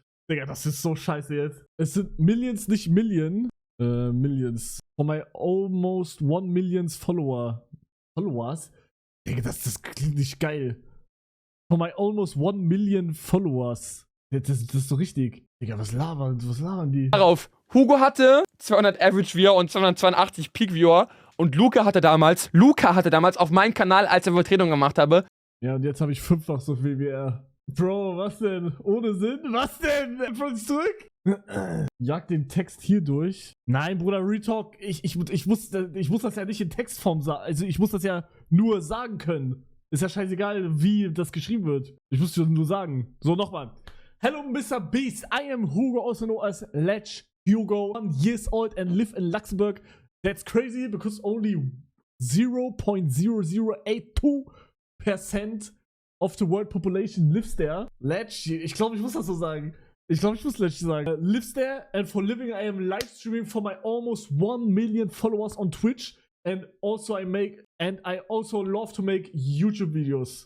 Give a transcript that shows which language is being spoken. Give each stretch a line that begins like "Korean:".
German: Digga, das ist so scheiße jetzt. Es sind Millions, nicht Million.
English: Millions. For my almost 1 million Followers?
German: Digga, das klingt nicht geil.
English: For my almost 1 million Followers.
German: Das ist so richtig. Digga, was labern die? Darauf. Hugo hatte 200 Average Viewer und 282 Peak Viewer. Und Luca hatte damals auf meinem Kanal, als er Vertretung gemacht habe. Ja, und jetzt habe ich 5-fach so viel wie er. Bro, was denn? Ohne Sinn? Was denn? Von uns zurück? Jag den Text hier durch. Nein, Bruder, Retalk, ich muss das ja nicht in Textform sagen. Also ich muss das ja nur sagen können. Ist ja scheißegal, wie das geschrieben wird. Ich muss es nur sagen. So, nochmal.
English: Hello, Mr. Beast. I am Hugo, also known as Let's Hugo. 1 years old and live in Luxembourg. That's crazy because only 0.0082% of the world population lives there.
German: Let's, ich glaube, ich muss das so sagen. Ich glaube, ich muss Let's sagen.
English: Lives there and for living I am live streaming for my almost 1 million followers on Twitch. And also I also love to make YouTube videos.